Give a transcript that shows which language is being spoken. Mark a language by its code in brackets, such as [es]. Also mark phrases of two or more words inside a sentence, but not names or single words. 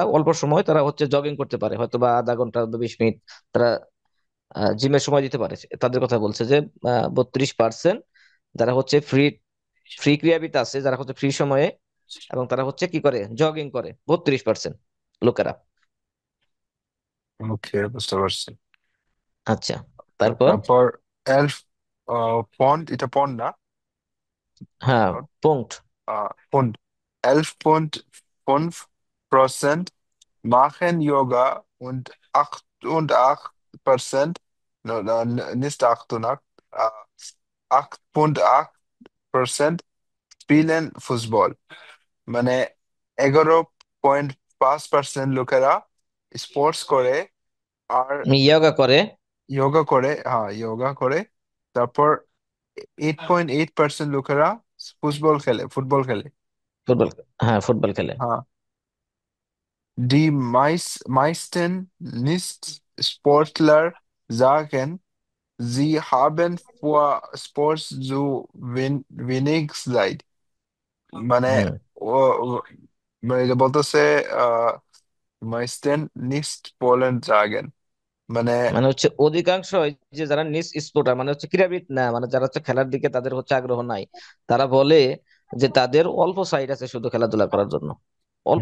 [bn] তারা অল্প সময় তারা হচ্ছে জগিং করতে পারে, হয়তো বা আধা ঘন্টা বা 20 মিনিট তারা জিমের সময় দিতে পারে, তাদের কথা বলছে যে 32% যারা হচ্ছে ফ্রি ফ্রি ক্রীড়াবিদ আছে, যারা হচ্ছে ফ্রি সময়ে এবং তারা হচ্ছে কি করে, জগিং করে 32% লোকেরা। ওকে, বুঝতে পারছি। আচ্ছা, তারপর তারপর [de] elf Pfund, [bn] এটা পন্ড না, হ্যাঁ পঙ্ক্ট, [de] Pfund. 11,5% machen Yoga und 8,8%, nicht 8 und 8, 8,8% spielen ফুটবল, [bn] মানে 11.5% লোকেরা স্পোর্টস করে, আর ইয়োগা করে, যোগা করে, হ্যাঁ যোগা করে। তারপর 8.8% লোকেরা ফুটবল খেলে। ফুটবল, হ্যাঁ ফুটবল খেলে। হ্যাঁ। [de] Die meisten Nicht-Sportler sagen, sie haben vor Sport zu wenig Zeit. [bn] মানে হুম, মানে এটা বলতেছে আহ [de] meisten Nicht-Sportler sagen, [bn] মানে মানে হচ্ছে অধিকাংশ এই যে যারা [de] nicht Sportler [bn] মানে হচ্ছে ক্রীড়াবিদ না, মানে যারা হচ্ছে খেলার দিকে তাদের হচ্ছে আগ্রহ নাই, তারা বলে যে তাদের অল্প সাইড আছে শুধু খেলাধুলা করার জন্য, অল্প